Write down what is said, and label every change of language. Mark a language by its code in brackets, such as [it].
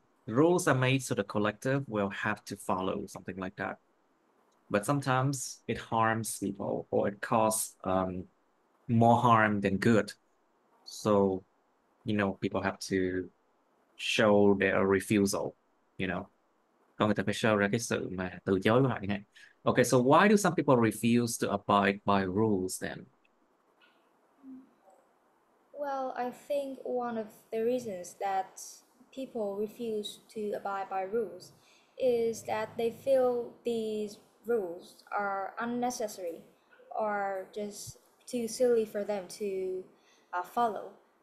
[en] Rules are made so the collective will have to follow, something like that. But sometimes it harms people or it causes more harm than good. So, people have to show their refusal, you know. [vi] Còn người ta phải show ra cái sự mà từ chối của họ chẳng hạn. [en] Okay, so why do some people refuse to abide by rules then? Well, I think one of the reasons that people refuse to abide by rules is that they feel these rules are unnecessary or just too silly for them to follow.